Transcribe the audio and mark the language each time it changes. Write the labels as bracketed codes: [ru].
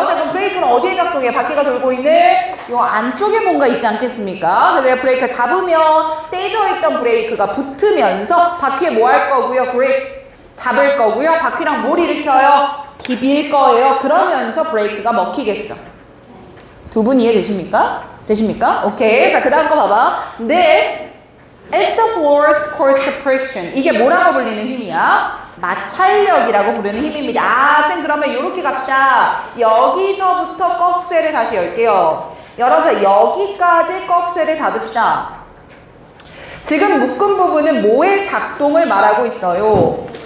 [ko] 자, 그럼 브레이크는 어디에 작동해? 바퀴가 돌고 있는 요 안쪽에 뭔가 있지 않겠습니까? 그래서 브레이크 잡으면 떼져 있던 브레이크가 붙으면서 바퀴에 뭐 할 거고요? 그립 잡을 거고요. 바퀴랑 뭘 일으켜요? 비빌 거예요. 그러면서 브레이크가 먹히겠죠. 두 분 이해되십니까? 되십니까? 오케이. 자, 그 다음 거 봐봐. [en] This is the force caused friction. [ko] 이게 뭐라고 불리는 힘이야? 마찰력이라고 부르는 힘입니다. 아, 쌤, 그러면 이렇게 갑시다. 여기서부터 꺽쇠를 다시 열게요. 열어서 여기까지 꺽쇠를 닫읍시다. 지금 묶은 부분은 뭐의 작동을 말하고 있어요?